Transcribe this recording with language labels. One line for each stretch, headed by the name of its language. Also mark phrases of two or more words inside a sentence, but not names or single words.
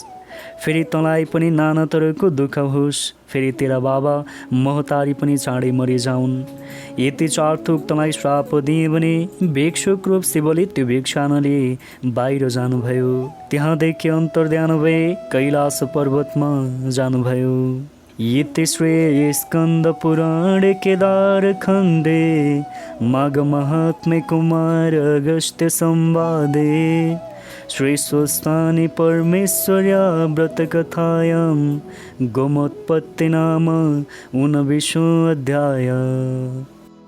Nepali: फेरि तँलाई पनि नाना थरको दुःख होस्। फेरि तेरा बाबा महतारी पनि चाँडै मरिजाउन्। यति 4 थोक तँलाई श्राप दिए भने भिक्षुक रूप शिवले त्यो भिक्षा नलिए बाहिर जानुभयो। त्यहाँदेखि अन्तर्ध्यान भए कैलाश पर्वतमा जानुभयो।
Sanskrit: इति श्री स्कन्द पुराण केदार खण्डे माघ महात्म्य कुमार अगस्त्य संवादे श्री स्वस्तानि परमेश्वर्या व्रतकथायां गोमोत्पत्ति नाम 19 अध्याय।